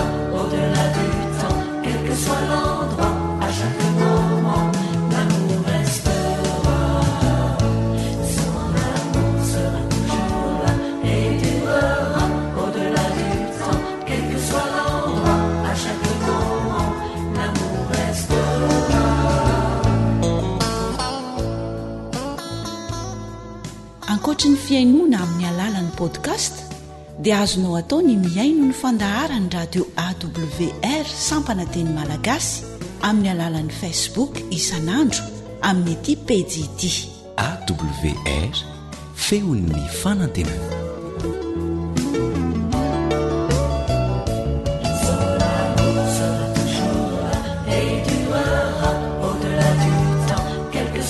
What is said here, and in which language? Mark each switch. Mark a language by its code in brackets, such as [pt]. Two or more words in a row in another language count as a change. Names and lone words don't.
[fr] Au-delà du temps, quel que soit l'endroit, à chaque moment, l'amour restera. Son amour sera toujours là et durera. Au-delà du temps, quel que soit l'endroit, à chaque moment, l'amour restera. [mg] Ankoatra ny fiainoana amin'ny alalan'ny podcast dia azonao atao ny miaino ny fandaharany radio AWR sampana teny malagasy amin'ny alalan'ny Facebook isan'andro amin'ny ity pejy ity AWR feon'ny fanantenana. [fr] Au-delà du temps, quel